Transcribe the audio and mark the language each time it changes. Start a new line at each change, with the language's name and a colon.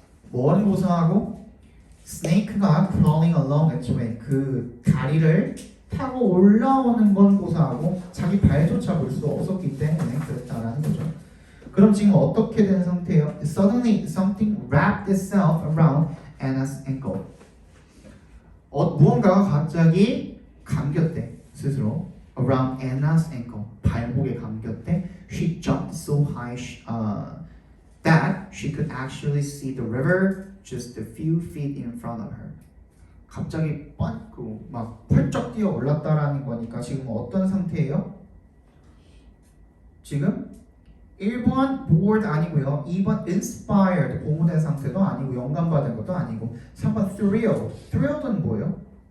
Korean: 뭐는 고사하고? 스네이크가
English: crawling along its way,
Korean: 그 다리를 타고 올라오는 건 고사하고 자기 발조차 볼 수 없었기 때문에 그랬다라는 거죠. 그럼 지금 어떻게 된 상태예요?
English: Suddenly something wrapped itself around Anna's ankle.
Korean: 무언가가 갑자기 감겼대 스스로.
English: Around Anna's ankle.
Korean: 발목에 감겼대.
English: She jumped so high that she could actually see the river just a few feet in front of her.
Korean: 갑자기 막 펄쩍 뛰어 올랐다라는 거니까 지금 어떤 상태예요? 지금 1번 bored 아니고요. 2번 inspired 고무된 상태도 아니고 영감받은 것도 아니고 3번 thrilled는 뭐예요?